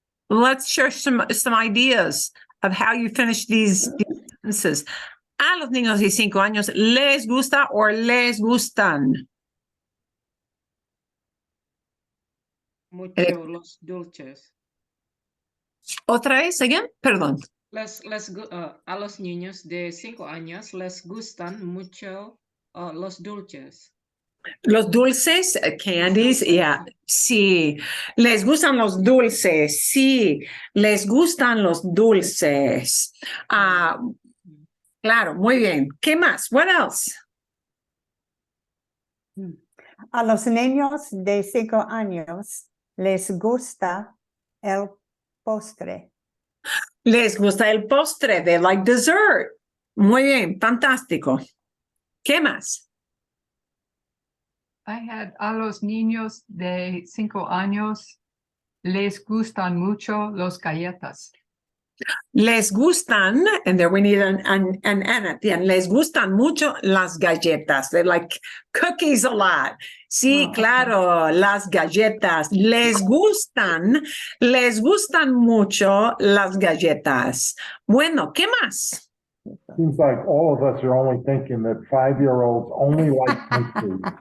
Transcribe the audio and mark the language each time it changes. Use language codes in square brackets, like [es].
[en] Let's share some ideas of how you finish these sentences. [es] A los niños de 5 años les gusta o les gustan. Mucho los dulces. Otra vez, again, perdón. A los niños de 5 años les gustan mucho los dulces. Los dulces, [en] candies, yeah, [es] sí. Les gustan los dulces, sí. Les gustan los dulces. Claro, muy bien. ¿Qué más? [en] What else? [es] A los niños de 5 años les gusta el postre. Les gusta el postre. [en] They like dessert. [es] Muy bien, fantástico. ¿Qué más? [en] I had [es] a los niños de 5 años les gustan mucho los galletas. [en] Les gustan, and there we need an N at the end. [es] Les gustan mucho las galletas. [en] They like cookies a lot. [es] Sí, claro, las galletas. Les gustan mucho las galletas. Bueno, ¿qué más? [en] Seems like all of us are only thinking that 5-year-olds only like pastries.